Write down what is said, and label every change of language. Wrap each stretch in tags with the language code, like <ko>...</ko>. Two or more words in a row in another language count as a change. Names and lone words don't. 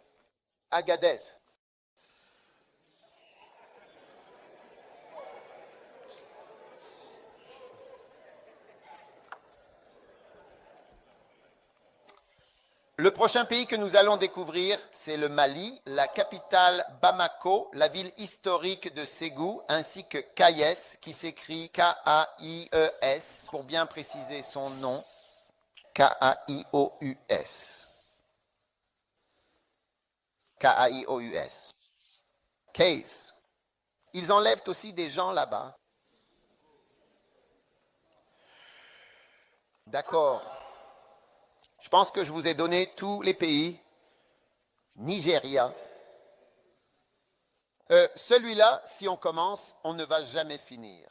<fr>Agadez. Le prochain pays que nous allons découvrir, c'est le Mali, la capitale Bamako, la ville historique de Ségou, ainsi que Kayes, qui s'écrit K-A-I-E-S, pour bien préciser son nom, K-A-I-O-U-S. K-A-I-O-U-S. Kayes. Ils enlèvent aussi des gens là-bas. D'accord. Je pense que je vous ai donné tous les pays. Nigeria. Celui-là, si on commence, on ne va jamais finir.</fr>